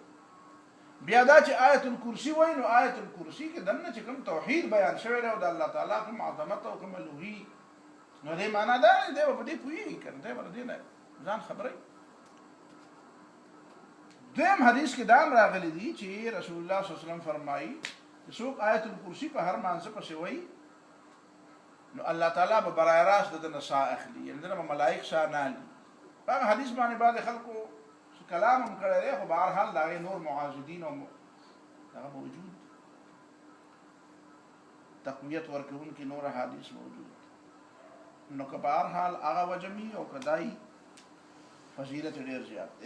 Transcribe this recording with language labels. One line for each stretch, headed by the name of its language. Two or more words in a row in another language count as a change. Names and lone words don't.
Pashto: بیا دا چې آیت الکرسي وایي نو آیت الکرسي کې دننه چې کوم توحید بیان شوی دی او د الله تعالی کوم عظمت او کوم الوهي، نو دې معنا دا دی به په دې پوهېږي که نه، دی به له دې نه ځان خبروي. دویم حدیث کې دا هم راغلی دي چې رسول الله
Arabic: صلی الله علیه وسلم
Pashto: فرمایي چې څوک آیت الکرسي په هر مانځه پسې وایي نو الله تعالی به برای راست د ده نه ساه اخلي، یعنې ده نه به ملایک ساه نه اخلي. په هغه حدیث باندې بعضې خلکو کلام هم کړی دی، خو بهرحال د هغې نور معاضدین او هغه موجود تقویت ورکوونکي نور احادیث موجود. نو که بهرحال هغه وجه وي او که دا فضیلت ډېر زیات دی.